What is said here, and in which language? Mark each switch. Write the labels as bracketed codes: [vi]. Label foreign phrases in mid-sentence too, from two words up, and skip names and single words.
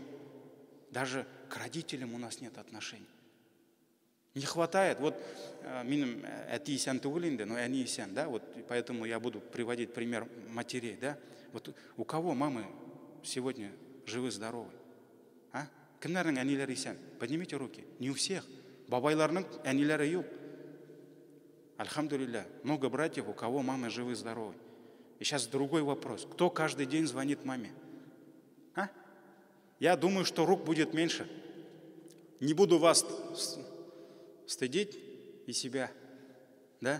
[ru] Даже к родителям у нас нет отношений. Не хватает. Вот [tt] миним этисян тугулинде, [ru] но они исян, да, вот поэтому я буду приводить пример матерей, да. Вот у кого мамы сегодня живы-здоровы? А? [tt] Кімнәрнең әниләре исән? [ru] Поднимите руки. Не у всех. [tt] Бабайларның әниләре юк. [ar] Альхамдулилля. [ru] Много братьев, у кого мамы живы-здоровы. И сейчас другой вопрос. Кто каждый день звонит маме? А? Я думаю, что рук будет меньше. Не буду вас стыдить и себя, да?